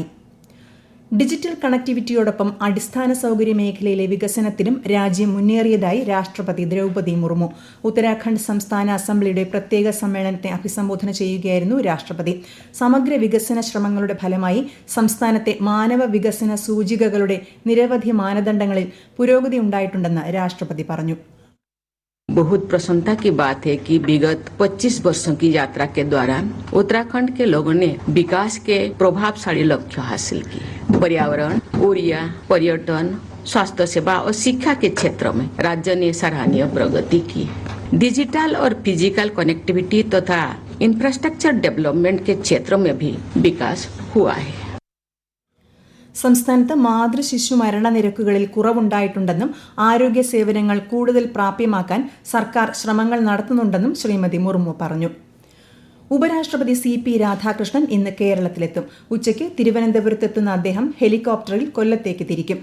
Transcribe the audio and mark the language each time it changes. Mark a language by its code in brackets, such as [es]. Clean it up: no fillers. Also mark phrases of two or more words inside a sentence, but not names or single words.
[ml] ഡിജിറ്റൽ കണക്ടിവിറ്റിയോടൊപ്പം അടിസ്ഥാന സൗകര്യ മേഖലയിലെ വികസനത്തിലും രാജ്യം മുന്നേറിയതായി രാഷ്ട്രപതി ദ്രൗപദി മുർമു. ഉത്തരാഖണ്ഡ് സംസ്ഥാന അസംബ്ലിയുടെ പ്രത്യേക സമ്മേളനത്തെ അഭിസംബോധന ചെയ്യുകയായിരുന്നു രാഷ്ട്രപതി. സമഗ്ര വികസന ശ്രമങ്ങളുടെ ഫലമായി സംസ്ഥാനത്തെ മാനവ വികസന സൂചികകളുടെ നിരവധി മാനദണ്ഡങ്ങളിൽ പുരോഗതി ഉണ്ടായിട്ടുണ്ടെന്ന് രാഷ്ട്രപതി പറഞ്ഞു. [hi] बहुत प्रसन्नता की बात है कि विगत 25 वर्षों की यात्रा के दौरान उत्तराखंड के लोगों ने विकास के प्रभावशाली लक्ष्य हासिल किए. पर्यावरण, ऊर्जा, पर्यटन, स्वास्थ्य सेवा और शिक्षा के क्षेत्रों में राज्य ने सराहनीय प्रगति की. डिजिटल और [en] physical connectivity [hi] तथा [en] infrastructure development [hi] के क्षेत्रों में भी विकास हुआ है. [ml] സംസ്ഥാനത്ത് മാതൃശിശു മരണനിരക്കുകളിൽ കുറവുണ്ടായിട്ടുണ്ടെന്നും ആരോഗ്യ സേവനങ്ങൾ കൂടുതൽ പ്രാപ്യമാക്കാൻ സർക്കാർ ശ്രമങ്ങൾ നടത്തുന്നുണ്ടെന്നും ശ്രീമതി മുർമു പറഞ്ഞു. ഉപരാഷ്ട്രപതി CP രാധാകൃഷ്ണൻ ഇന്ന് കേരളത്തിലെത്തും. ഉച്ചയ്ക്ക് തിരുവനന്തപുരത്തെത്തുന്ന അദ്ദേഹം ഹെലികോപ്റ്ററിൽ കൊല്ലത്തേക്ക് തിരിക്കും.